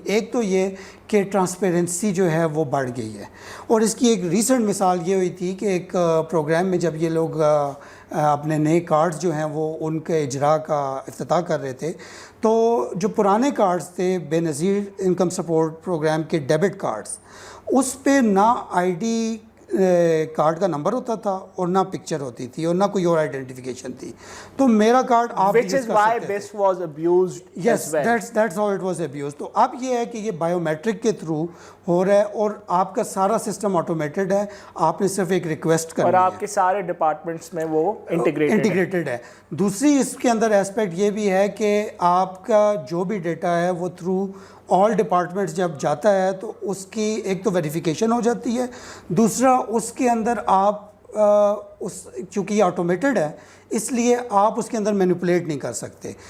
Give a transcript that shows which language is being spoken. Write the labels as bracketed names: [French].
[Urdu] ایک تو یہ کہ ٹرانسپیرنسی جو ہے وہ بڑھ گئی ہے, اور اس کی ایک ریسنٹ مثال یہ ہوئی تھی کہ ایک پروگرام میں جب یہ لوگ اپنے نئے کارڈز جو ہیں وہ ان کے اجراء کا افتتاح کر رہے تھے, تو جو پرانے کارڈز تھے بے نظیر انکم سپورٹ پروگرام کے ڈیبٹ کارڈز, اس پہ نہ آئی ڈی کارڈ کا نمبر ہوتا تھا اور نہ پکچر ہوتی تھی اور نہ کوئی اور آئیڈینٹیفیکیشن تھی. تو میرا کارڈ آپ [English] which is why this was abused. Yes, that's how it was abused. [Urdu] تو اب یہ ہے کہ یہ بایو میٹرک کے تھرو ہو رہا ہے اور آپ کا سارا سسٹم آٹومیٹڈ ہے, آپ نے صرف ایک ریکویسٹ کرنی ہے, اور آپ کے سارے ڈپارٹمنٹس میں وہ انٹیگریٹڈ ہے. دوسری اس کے اندر ایسپیکٹ یہ بھی ہے کہ آپ کا جو بھی ڈیٹا ہے وہ تھرو آل ڈپارٹمنٹس جب جاتا ہے تو اس کی ایک تو ویریفیکیشن ہو جاتی ہے, دوسرا اس کے اندر آپ چونکہ یہ آٹومیٹڈ ہے اس لیے آپ اس کے اندر مینیپولیٹ نہیں کر سکتے.